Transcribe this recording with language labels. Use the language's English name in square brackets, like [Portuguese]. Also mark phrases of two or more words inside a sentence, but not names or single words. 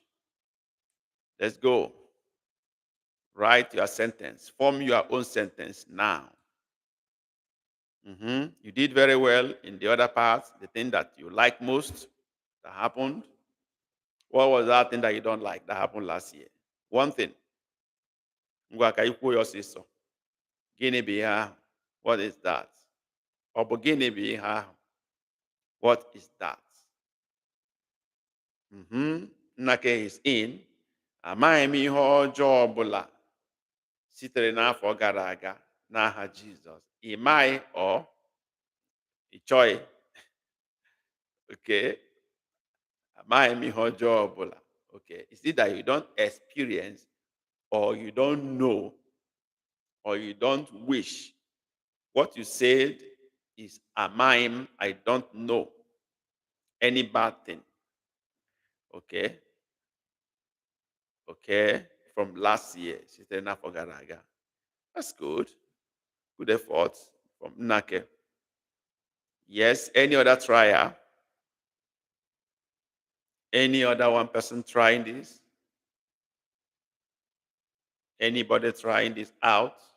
[English] Let's go. Write your sentence. Form your own sentence now. You did very well in the other part, the thing that you like most that happened. What was that thing that you don't like that happened last year? One thing. [Igbo] Ngwa ka ikwu ya ọsịsọ. Gịnị bụ ihe ahụ? [English] What is that? [Igbo] Ọ bụ gịnị bụ ihe ahụ? [English] What is that? Nnake is in. [Igbo] Amaghị m ihe ọjọọ ọbụla sitere n'afọ gara aga n'aha Jizọs. Ị maghị ọ ị chọghị. Okay. Amaghị m ihe ọjọọ ọbụla. [English] Okay. It's either you don't experience or you don't know or you don't wish. What you said is amaghị, I don't know any bad thing. Okay. Okay. From last year. [Igbo] Sitere n'afọ gara aga. [English] That's good. Good effort from Nnake. Yes. Any other trier? Any other one person trying this? Anybody trying this out?